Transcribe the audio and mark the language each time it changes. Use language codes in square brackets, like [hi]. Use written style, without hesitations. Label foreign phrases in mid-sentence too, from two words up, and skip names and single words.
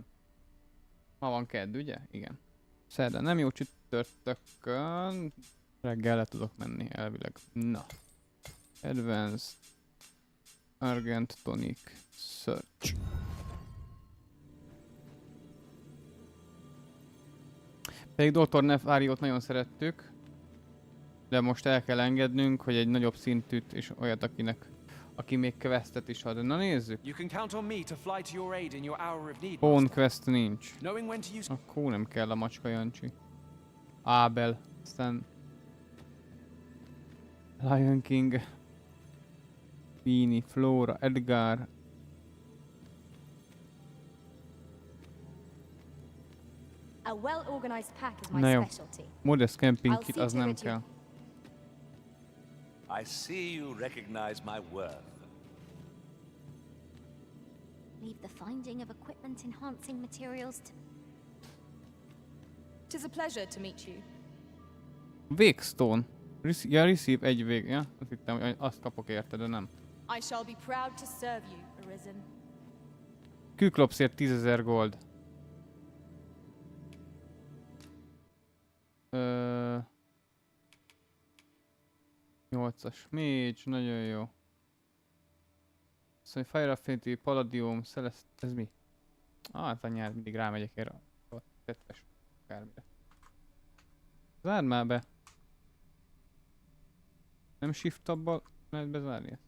[hu] Ma van kedd, ugye? Igen. Szerdán nem jó, csütörtökön. Reggel le tudok menni elvileg. Na. Advanced. Argent Tonic. Search. Pedig Dr. Nefariót nagyon szerettük. De most el kell engednünk, hogy egy nagyobb szintűt és olyat, aki még questet is ad. Na nézzük. [en] Phone quest [hu] nincs. Akkor nem kell a macska Jancsi. Abel. Aztán Lion King. Beanie, Flora, Edgar. [en] A well-organized pack is my [hu] Na jó. [en] specialty. Modest camping I'll kit, see [hu] az [en] to [hu] nem [en] it you- [hu] kell. [en] I see you recognize my worth. Leave the finding of equipment-enhancing materials to... Tis a pleasure to meet you. [hu] Végstone. Receive egy vég. Ja? Azt hittem, hogy azt kapok érte, de nem. [en] I shall be proud to serve you, Arisen. [hu] Küklopszért 10.000 gold. 8-as mage, nagyon jó. Szóval [en] Fire Affinity, [hu] Palladium, Celeste, ez mi? Hát anyád, mindig rámegyek erre a tettes akármire. Zárd már be! Nem shift tabbal lehet bezárni ezt?